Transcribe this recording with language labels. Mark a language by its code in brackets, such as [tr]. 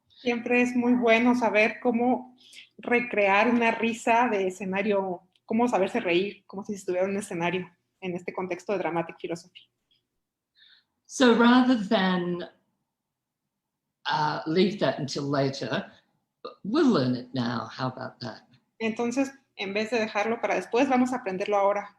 [es] Siempre es muy bueno saber cómo recrear una risa de escenario, cómo saberse reír, como si estuviera en un escenario en este contexto de dramatic philosophy. [en] So rather than leave that until later, we'll learn it now. How about that? [es] Entonces, en vez de dejarlo para después, vamos a aprenderlo ahora.